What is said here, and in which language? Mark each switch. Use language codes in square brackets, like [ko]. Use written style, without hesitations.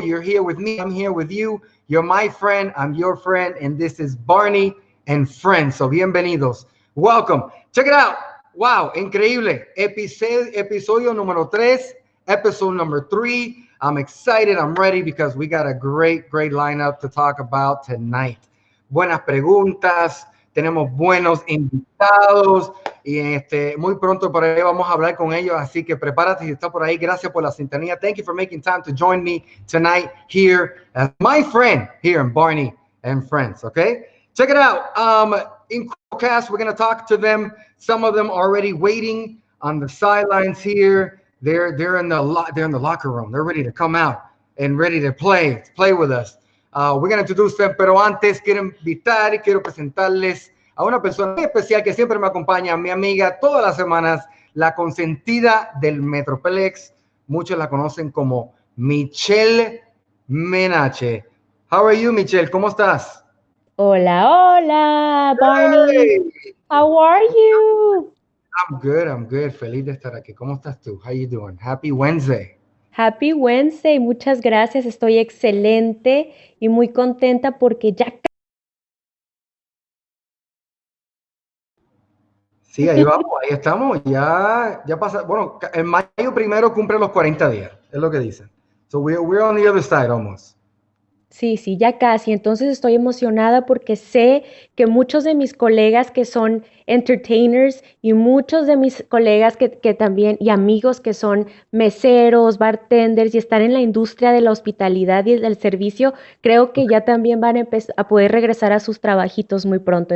[en] You're here with me, I'm here with you. You're my friend, I'm your friend, and this is Barney and Friends. So [es] bienvenidos, [en] welcome. Check it out. Wow, [es] increíble. Episodio número 3, [en] episode number 3. I'm excited, I'm ready because we got a great lineup to talk about tonight. [es] Buenas preguntas, tenemos buenos invitados y muy pronto por ahí vamos a hablar con ellos, así que prepárate si estás por ahí. Gracias por la sintonía. [en] Thank you for making time to join me tonight here as my friend here in Barney and Friends, okay? Check it out. In Cast, we're going to talk to them. Some of them already waiting on the sidelines here. They're in the locker room. They're ready to come out and ready to play with us. We're going to introduce them, [es] pero antes quiero presentarles a una persona muy especial que siempre me acompaña, mi amiga todas las semanas, la consentida del Metroplex. Muchos la conocen como Michelle Menache. [en] How are you, Michelle? [es] ¿Cómo estás? Hola, Barney. [en] Hey. How are you? I'm good. [es] Feliz de estar aquí. ¿Cómo estás tú? [en] How you doing? Happy Wednesday. Happy Wednesday. [es] Muchas gracias. Estoy excelente y muy contenta porque ya... Sí, ahí vamos, ahí estamos. Ya pasa. Bueno, en mayo 1 cumple los 40 días. Es lo que dicen. [en] So we're on the other side almost. [es] Sí, ya casi. Entonces estoy emocionada porque sé que muchos de mis colegas que son entertainers y muchos de mis colegas que también y amigos que son meseros, bartenders y están en la industria de la hospitalidad y del servicio, creo que ya también van a poder regresar a sus trabajitos muy pronto.